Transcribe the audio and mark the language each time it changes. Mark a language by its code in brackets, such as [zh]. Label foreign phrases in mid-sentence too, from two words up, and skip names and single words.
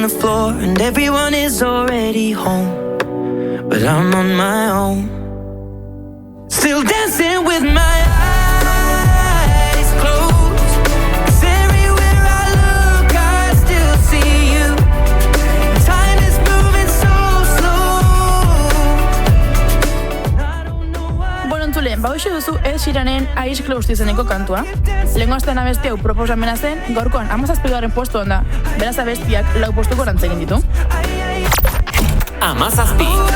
[en] the floor, and everyone is already home, but I'm on my own, still dancing with my eyes closed. 'Cause everywhere I look I still see you, time is moving so slow, I don't know what. [eu] Bueno, entzule, hoxe duzu Ed Sheeranen Eyes Closed izeneko kantua. Lehengo astean abesti hau proposamena zen, gaurkoan 17. postuan da. Beraz abestiak 4 postuko rantz egin ditu. 17.